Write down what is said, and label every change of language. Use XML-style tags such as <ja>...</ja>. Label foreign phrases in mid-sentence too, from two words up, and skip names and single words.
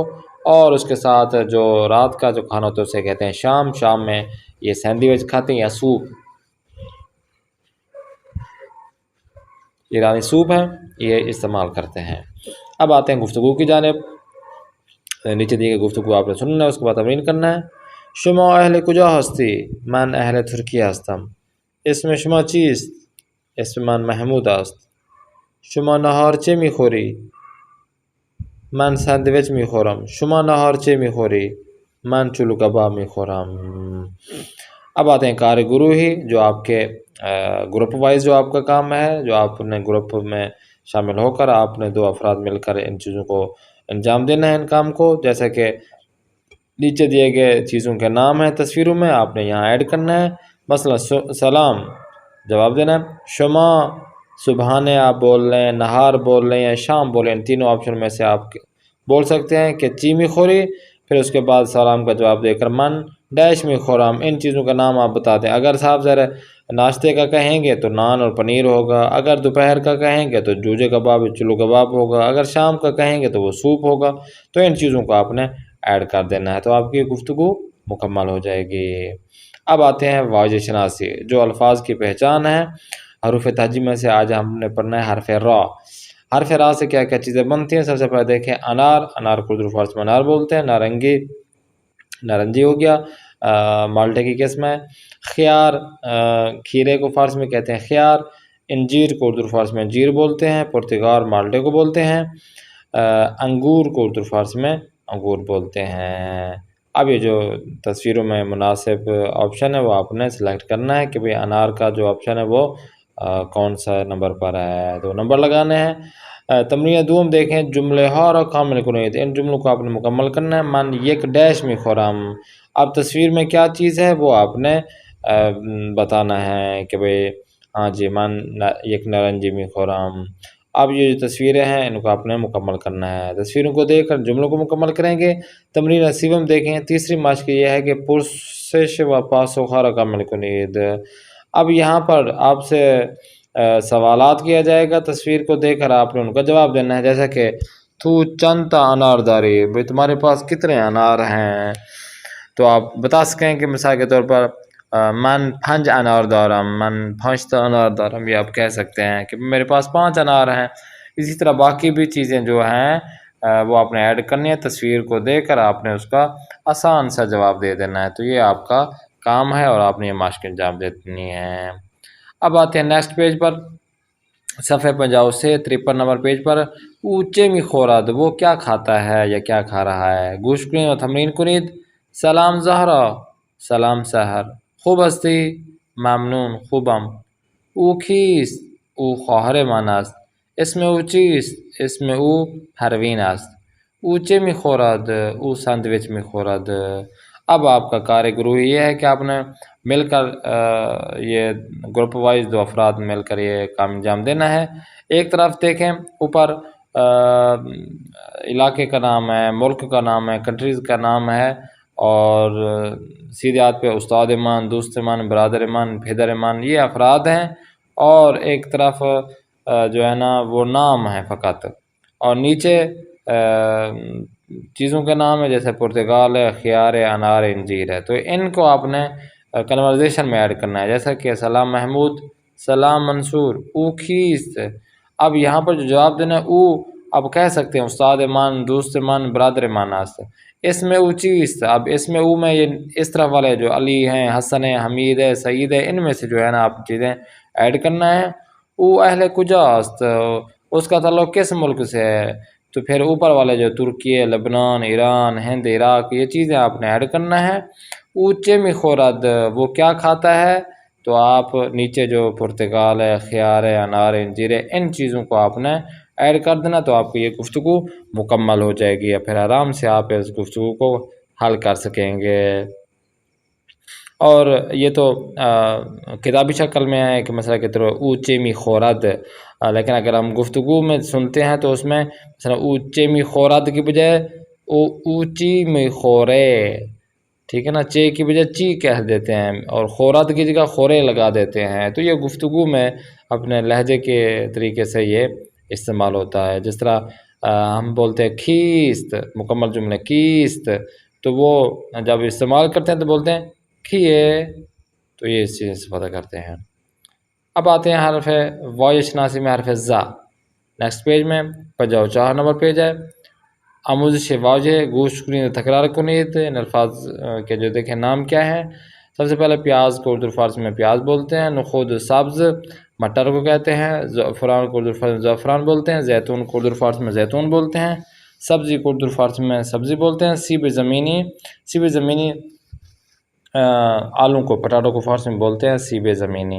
<ur>اور اس کے ساتھ جو رات کا جو کھانا ہوتا ہے اسے کہتے ہیں شام میں یہ سینڈوچ کھاتے ہیں یا سوپ، ایرانی سوپ ہے، یہ استعمال کرتے ہیں۔ اب آتے ہیں گفتگو کی جانب، نیچے دی گئی گفتگو آپ نے سننا ہے، اس کے بعد تمرین کرنا ہے۔</ur> <fa>شما اہل کجا ہستی؟ من اهل ترکیه هستم. اسم شما چیست؟ اسم من محمود است. شما نهار چه میخوری؟ من ساندویچ میخورم. شما نهار چه میخوری؟ من چلو کباب میخورم۔</fa> <ur>اب آتے ہیں کار گروہی، جو آپ کے گروپ وائز جو آپ کا کام ہے، جو آپ نے گروپ میں شامل ہو کر آپ نے 2 افراد مل کر ان چیزوں کو انجام دینا ہے، ان کام کو، جیسا کہ نیچے دیے گئے چیزوں کے نام ہیں تصویروں میں، آپ نے یہاں ایڈ کرنا ہے۔ مثلا سلام جواب دینا ہے،</ur> <fa>شما صبحانے</fa> <ur>آپ بول رہے ہیں، نہار بول رہے ہیں، شام بول رہے ہیں، ان تینوں آپشن میں سے آپ بول سکتے ہیں کہ</ur> <fa>چی می خوری،</fa> <ur>پھر اس کے بعد سلام کا جواب دے کر</ur> <fa>من ڈیش می خورم،</fa> <ur>ان چیزوں کا نام آپ بتا دیں۔ اگر صاحب ذرا ناشتے کا کہیں گے تو نان اور پنیر ہوگا، اگر دوپہر کا کہیں گے تو جوجے کباب چلو کباب ہوگا، اگر شام کا کہیں گے تو وہ سوپ ہوگا۔ تو ان چیزوں کو آپ نے ایڈ کر دینا ہے، تو آپ کی گفتگو مکمل ہو جائے گی۔ اب آتے ہیں</ur> <fa>واجب شناسی،</fa> <ur>جو الفاظ کی پہچان ہے۔ حروف تہجی میں سے آج ہم نے پڑھنا ہے حرف را۔ حرف را سے کیا کیا چیزیں بنتی ہیں؟ سب سے پہلے دیکھیں انار، انار کو اردو فارسی میں انار بولتے ہیں۔ نارنگی، نارنجی ہو گیا، مالٹے کی قسم ہے۔ خیار، کھیرے کو فارسی میں کہتے ہیں خیار۔ انجیر کو اردو فارسی میں انجیر بولتے ہیں۔ پرتگال مالٹے کو بولتے ہیں۔ انگور کو اردو فارسی میں انگور بولتے ہیں۔ اب یہ جو تصویروں میں مناسب آپشن ہے وہ آپ نے سلیکٹ کرنا ہے کہ بھئی انار کا جو آپشن ہے وہ کون سا نمبر پر ہے، تو نمبر لگانے ہیں۔ تمرین دوم دیکھیں،</ur> <fa>جملے ہار اور کامل کنید،</fa> <ur>ان جملوں کو آپ نے مکمل کرنا ہے۔</ur> <fa>من یک ڈیش می خورم،</fa> <ur>اب تصویر میں کیا چیز ہے وہ آپ نے بتانا ہے کہ بھئی ہاں جی</ur> <fa>من یک نارنجی می خورم۔</fa> <ur>اب یہ جو تصویریں ہیں ان کو آپ نے مکمل کرنا ہے، تصویروں کو دیکھ کر جملوں کو مکمل کریں گے۔ تمرین سیوم دیکھیں، تیسری مشق یہ ہے کہ</ur> <fa>پرسش و پاسخ ہر کامل کنید۔</fa> <ur>اب یہاں پر آپ سے سوالات کیا جائے گا، تصویر کو دیکھ کر آپ نے ان کا جواب دینا ہے، جیسا کہ</ur> <fa>تو چندتا انار داری،</fa> <ur>بھئی تمہارے پاس کتنے انار ہیں؟ تو آپ بتا سکیں کہ مثال کے طور پر</ur> <fa>من 5 انار دارم، من 5 انار دارم،</fa> <ur>یہ آپ کہہ سکتے ہیں کہ میرے پاس 5 انار ہیں۔ اسی طرح باقی بھی چیزیں جو ہیں وہ آپ نے ایڈ کرنی ہے، تصویر کو دیکھ کر آپ نے اس کا آسان سا جواب دے دینا ہے، تو یہ آپ کا کام ہے اور آپ نے یہ مشق انجام دینی ہے۔ اب آتے ہیں نیکسٹ پیج پر، صفحے 50 سے 53 نمبر پیج پر۔</ur> <fa>اونچے می خورد،</fa> <ur>وہ کیا کھاتا ہے یا کیا کھا رہا ہے؟</ur> <fa>گوش کنید و تمرین کنید۔ سلام زہرا، سلام سحر، خوب هستی؟ ممنون، خوبم. او کیست؟ او خواهر من است. اسم او چیست؟ اسم او پروین است. او چه میخورد؟ او ساندویچ میخورد۔</fa> <ur>اب آپ کا کار گروہی یہ ہے کہ آپ نے مل کر یہ گروپ وائز 2 افراد مل کر یہ کام انجام دینا ہے۔ ایک طرف دیکھیں اوپر علاقے کا نام ہے، ملک کا نام ہے، کنٹریز کا نام ہے، اور سیدھے ہاتھ پہ استاد ایمان، دوست ایمان، برادر ایمان، پھیدر ایمان، یہ افراد ہیں، اور ایک طرف جو ہے نا وہ نام ہے فقط، اور نیچے چیزوں کے نام ہے، جیسے پرتگال ہے، خیار ہے، انار ہے، انجیر ہے۔ تو ان کو آپ نے کنورزیشن میں ایڈ کرنا ہے، جیسا کہ سلام محمود، سلام منصور،</ur> <fa>او کیست۔</fa> <ur>اب یہاں پر جو جواب دینا ہے او اب کہہ سکتے ہیں</ur> <fa>استاد ایمان، دوست ایمان، برادر ایمان است۔</fa> <ur>اس میں</ur> <fa>او چیست،</fa> <ur>اب اس میں او میں یہ اس طرح والے جو علی ہیں، حسن ہے، حمید ہے، سعید ہے، ان میں سے جو ہے نا آپ چیزیں ایڈ کرنا ہے۔</ur> <fa>او اہل کجا است،</fa> <ur>اس کا تعلق کس ملک سے ہے، تو پھر اوپر والے جو ترکی، لبنان، ایران، ہند، عراق، یہ چیزیں آپ نے ایڈ کرنا ہے۔</ur> <fa>او چے می خورد،</fa> <ur>وہ کیا کھاتا ہے، تو آپ نیچے جو پرتگال ہے، خیار ہے، انار ہے، انجیر ہے، ان چیزوں کو آپ نے ایڈ کر دینا، تو آپ کی یہ گفتگو مکمل ہو جائے گی، یا پھر آرام سے آپ اس گفتگو کو حل کر سکیں گے۔ اور یہ تو کتابی شکل میں ہے کہ مثلا کہ</ur> <fa>اونچے می خورد،</fa> <ur>لیکن اگر ہم گفتگو میں سنتے ہیں تو اس میں مثلا</ur> <fa>اونچے می خورد</fa> <ur>کی بجائے</ur> <fa>اونچی میں خورے،</fa> <ur>ٹھیک ہے نا، چے کی بجائے چی کہہ دیتے ہیں اور خورات کی جگہ خورے لگا دیتے ہیں. تو یہ گفتگو میں اپنے لہجے کے طریقے سے یہ استعمال ہوتا ہے. جس طرح ہم بولتے ہیں کھیست، مکمل جملے کیست، تو وہ جب استعمال کرتے ہیں تو بولتے ہیں کھیے. تو یہ اس چیز سے پتہ کرتے ہیں. اب آتے ہیں حرف واو شناسی میں حرف زا. نیکسٹ پیج میں پر جاؤ، 4 نمبر پیج ہے.</ur> <fa>آموزش واضح گوش کنید تکرار کنید.</fa> <ur>ان الفاظ کے جو دیکھیں نام کیا ہے. سب سے پہلے پیاز کو اردو فارسی میں پیاز بولتے ہیں.</ur> <fa>نخود سبز</fa> <ur>مٹر کو کہتے ہیں. زعفران کو اردو فارسی میں زعفران بولتے ہیں. زیتون کو اردو فارسی میں زیتون بولتے ہیں. سبزی کو اردو فارسی میں سبزی بولتے ہیں.</ur> <fa>سیب زمینی</fa> <ur>آلو کو پٹاٹو کو فارسی میں بولتے ہیں</ur> <fa>سیب زمینی.</fa>